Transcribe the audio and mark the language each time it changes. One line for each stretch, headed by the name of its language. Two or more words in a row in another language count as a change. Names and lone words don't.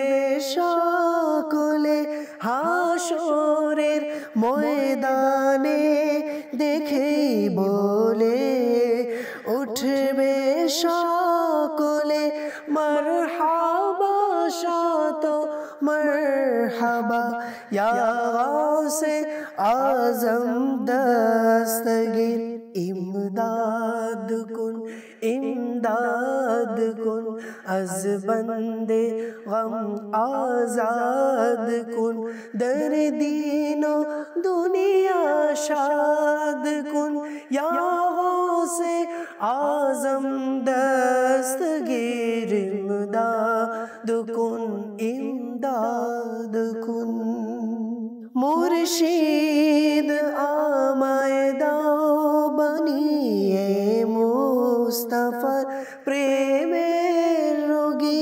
Bangla: সকলে হাশরের ময়দানে দেখে বলে উঠবে সকলে মারহাবা শত মারহাবা
Persian: یا غوث اعظم دستگیر امداد کن امداد کن از بند غم آزاد کن در دین و دنیا شاد کن یا غوث اعظم دستگیر امداد کن امداد کن
Bangla: মুর্শিদ আমায় দাও বানিয়ে মুস্তাফার প্রেমের রোগী